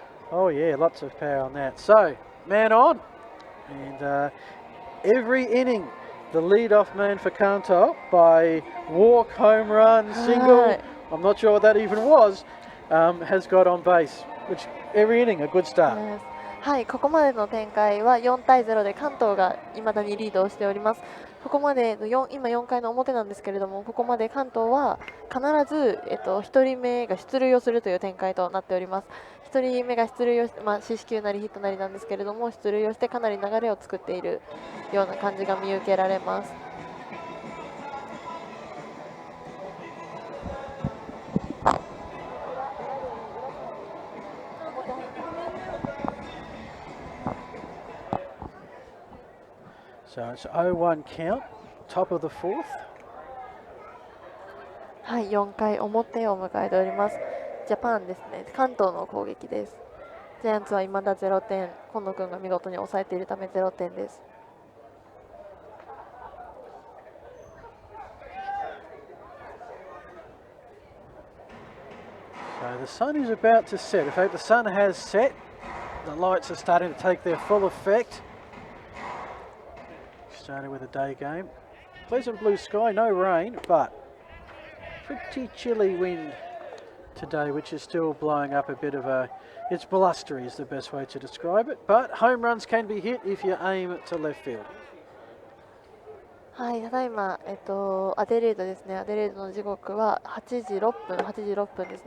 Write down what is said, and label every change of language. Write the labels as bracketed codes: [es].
[en] Oh yeah, lots of power on that. So, man on, and every inning, the lead-off man for Kanto by walk, home run, single. I'm not sure what that even was. Has got on base, which every inning a good start. Yes. [ja] はい、ここまでの展開は4対0で関東が未だにリードをしております。ここまでの今4回の表なんですけれども、ここまで関東は必ず、1人目が出塁をするという展開となっております。 1人目が出塁をして、四死球なりヒットなりなんですけれども、出塁をしてかなり流れを作っているような感じが見受けられます。 [en] So it's 0-1 count, top of the fourth. [ja] はい、4回表を迎えております。ジャパンですね、関東の攻撃です。ジャイアンツは未だ0点、今野君が見事に抑えているため0点です。 [en] So the sun is about to set. In fact, the sun has set. The lights are starting to take their full effect. Started with a day game. Pleasant blue sky, no rain, but pretty chilly wind today, which is still blowing up a bit of a... It's blustery is the best way to describe it, but home runs can be hit if you aim to left field. [ja] はい、ただいま、アデレードですね。アデレードの時刻は8時6分です。